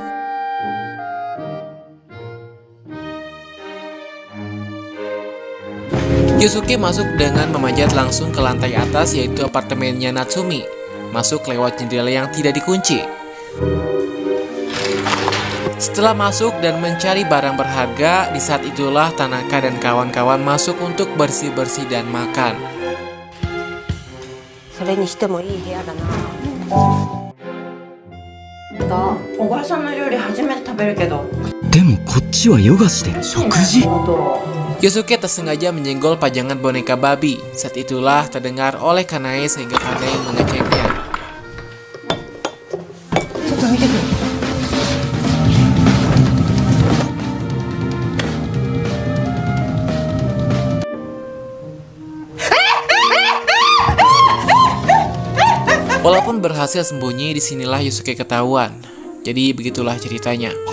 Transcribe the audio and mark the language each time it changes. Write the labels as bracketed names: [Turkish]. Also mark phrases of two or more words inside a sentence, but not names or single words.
[Indonesian] Yosuke masuk dengan memanjat langsung ke lantai atas, yaitu apartemennya Natsumi. Masuk lewat jendela yang tidak dikunci. Setelah masuk dan mencari barang berharga, di saat itulah Tanaka dan kawan-kawan masuk untuk bersih-bersih dan makan. [Japanese] それにしてもいい部屋だな。小川さんの料理初めて食べるけど。でもこっちはヨガしてる食事。 [Indonesian] Yosuke tersengaja menyenggol pajangan boneka babi. Saat itulah terdengar oleh Kanae sehingga Kanae mengeceknya. [Japanese] ちょっと見てくる。 [Indonesian] Walaupun berhasil sembunyi, disinilah Yosuke ketahuan. Jadi begitulah ceritanya.